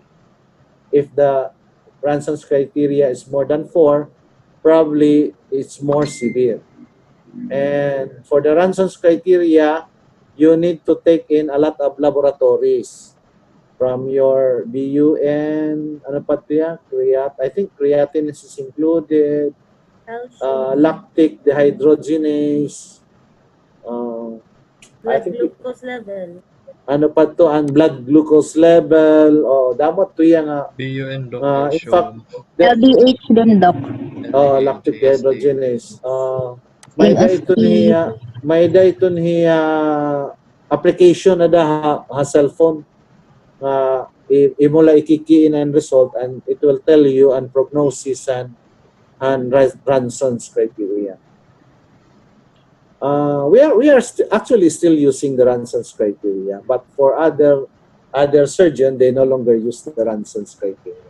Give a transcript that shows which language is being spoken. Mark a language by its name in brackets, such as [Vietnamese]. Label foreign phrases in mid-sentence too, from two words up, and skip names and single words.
[English] If the Ranson's criteria is more than 4, probably it's more severe. And for the Ranson's criteria, you need to take in a lot of laboratories from your BUN, [Waray] ano pa tiya? [English] I think creatinine is included, lactic dehydrogenase, I Blood think glucose level. [Waray] ano pa to, ang [English] blood glucose level, [Waray] damot to yan nga. [English] BUN, Doc. In fact, Calcium, LDH din, Doc. lactic LDH, AST. [Waray] dehydrogenase. May da ito niya application na da ha cellphone nga imula ikikiin ang result [English] and it will tell you [Waray] an prognosis and Ranson's criteria. [English] We are actually still using the Ranson's criteria, but for other surgeon they no longer use the Ranson's criteria.